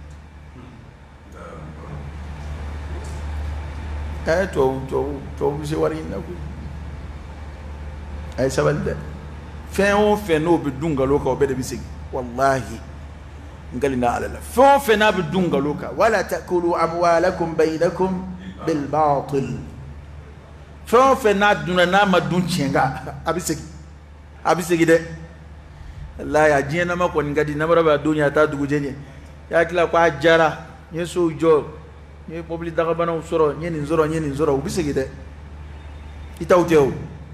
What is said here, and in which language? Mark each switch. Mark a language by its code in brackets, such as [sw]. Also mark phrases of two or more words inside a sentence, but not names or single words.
[bm] tubabu bɛ se wari ɲini na koyi a ye sabali dɛ fɛn o fɛn n'o bɛ dun nkalon kan o bɛɛ de bɛ segin walahi n kalina ala la fɛn o fɛn n'a bɛ dun nkalon kan [ar] ولا تأكلوا أموالكم بينكم بالباطل [bm] fɛn o fɛn n'a dunna n'a ma dun tiɲɛ kan a bɛ segin dɛ walahi a diɲɛ nama kɔni ka di namara b'a don ɲɛ a t'a dugujɛ ɲɛ i hakili la ko a jara n ye sow jɔ n ye mobili dagabanaw sɔrɔ n ye nin sɔrɔ u bɛ segin dɛ i t'aw tɛ o